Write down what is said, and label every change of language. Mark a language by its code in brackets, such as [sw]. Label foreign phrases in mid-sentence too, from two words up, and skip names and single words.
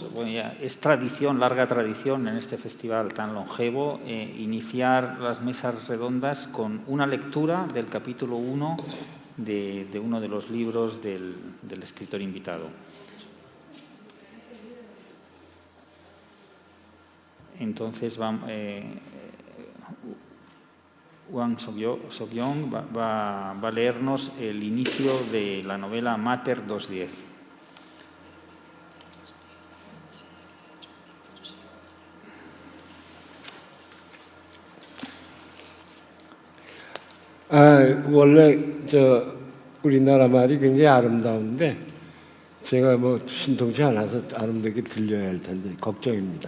[es] Bueno, ya es tradición, larga tradición en este festival tan longevo, iniciar las mesas redondas con una lectura del capítulo 1 de uno de los libros del escritor invitado. Entonces, Hwang Sok-yong va a leernos el inicio de la novela Mater 210. [ko] 원래 우리나라 말이 굉장히 아름다운데 제가 신통치 않아서 아름답게 들려야 할 텐데 걱정입니다.